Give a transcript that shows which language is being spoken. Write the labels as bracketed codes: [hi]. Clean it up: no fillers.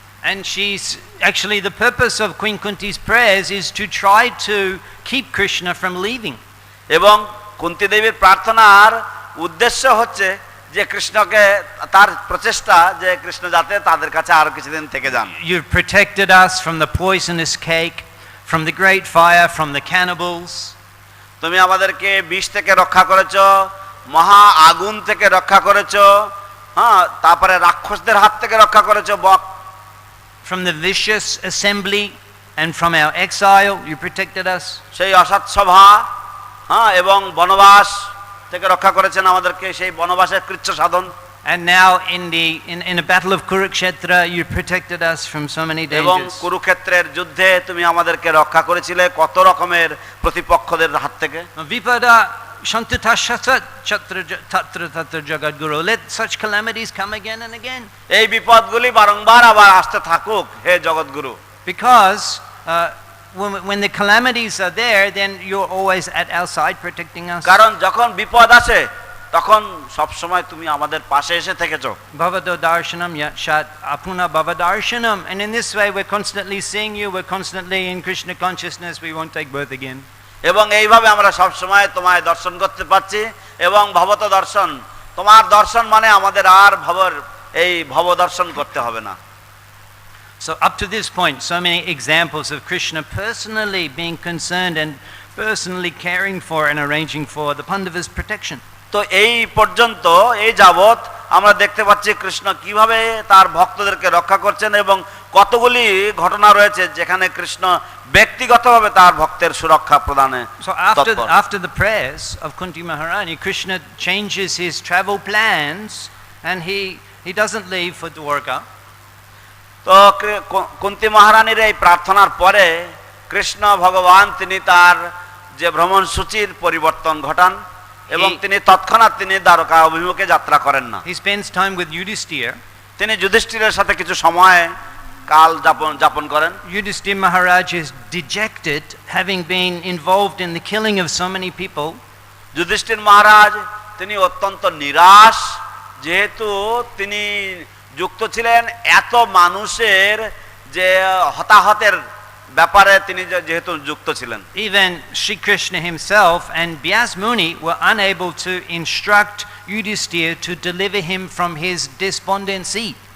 [en] And actually the purpose of Queen Kunti's prayers is to try to keep Krishna from leaving. [bn] এবং কুন্তি দেবীর প্রার্থনার উদ্দেশ্য হচ্ছে যে কৃষ্ণকে তার প্রচেষ্টা যে কৃষ্ণ যাতে তাদের কাছে আরো কিছুদিন থেকে যান। [en] You've protected us from the poisonous cake, from the great fire, from the cannibals. [bn] তুমি আমাদেরকে বিষ থেকে রক্ষা করেছো, মহা আগুন থেকে রক্ষা করেছো, হ্যাঁ, তারপরে রাক্ষসদের হাত থেকে রক্ষা করেছো, [en] From the vicious assembly and from our exile, you protected us. [bn] সেই অসৎ সভা, হ্যাঁ, এবং বনবাস থেকে রক্ষা করেছেন আমাদেরকে, সেই বনবাসের কৃচ্ছ সাধন। [en] And now in the battle of Kurukshetra, you protected us from so many [bn] এবং [en] dangers. [bn] কুরুক্ষেত্রের যুদ্ধে তুমি আমাদেরকে রক্ষা করেছিলে কত রকমের প্রতিপক্ষদের হাত থেকে। [sa] Vipada Shantatashat Chatra Tatra Tatra Jagadguru. [en] Let such calamities come again and again. [bn] এই বিপদগুলি বারংবার আবার আসতে থাকুক হে জগৎগুরু। [en] Because when the calamities are there, then you're always at our side protecting us. [bn] কারণ যখন বিপদ আসে তখন সব সময় তুমি আমাদের পাশে এসে থেকেছো। [sa] Bhavado darshanam yashat apuna bhavadarshanam. [en] And in this way we're constantly seeing you, we're constantly in Krishna consciousness, we won't take birth again. [bn] এবং এইভাবে আমরা সব সময় তোমায় দর্শন করতে পারছি এবং ভবত দর্শন, তোমার দর্শন মানে আমাদের আর এই ভব দর্শন করতে হবে না। [en] So up to this point, so many examples of Krishna personally being concerned and personally caring for and arranging for the Pandavas' protection. [bn] তো এই পর্যন্ত এই যাবৎ আমরা দেখতে পাচ্ছি কৃষ্ণ কিভাবে তার ভক্তদেরকে রক্ষা করছেন এবং কতগুলি ঘটনা রয়েছে যেখানে কৃষ্ণ ব্যক্তিগতভাবে তার ভক্তের সুরক্ষা প্রদানে। [en] So after the prayers of Kunti Maharani, Krishna changes his travel plans and he doesn't leave for Dwarka. [bn] তো কুন্তি মহারানীর এই প্রার্থনার পরে কৃষ্ণ ভগবান তিনি তার যে ভ্রমণ সূচির পরিবর্তন ঘটান এবং তিনি তৎক্ষণাৎ তিনি দ্বারকা অভিমুখে যাত্রা করেন না। [en] He spends time with Yudhishthira. [bn] তিনি যুধিষ্ঠিরের সাথে কিছু সময় কাল যাপন করেন। [en] Yudhishthira Maharaj is dejected, having been involved in the killing of so many people. [bn] Yudhishthir মহারাজ তিনি অত্যন্ত নিরাশ, যেহেতু তিনি যুক্ত ছিলেন এত মানুষের যে হতাহতের ব্যাপারে তিনি যেহেতু যুক্ত ছিলেন। [en] Even Sri Krishna himself and Vyas Muni were unable to instruct Yudhishthira to deliver him from his despondency.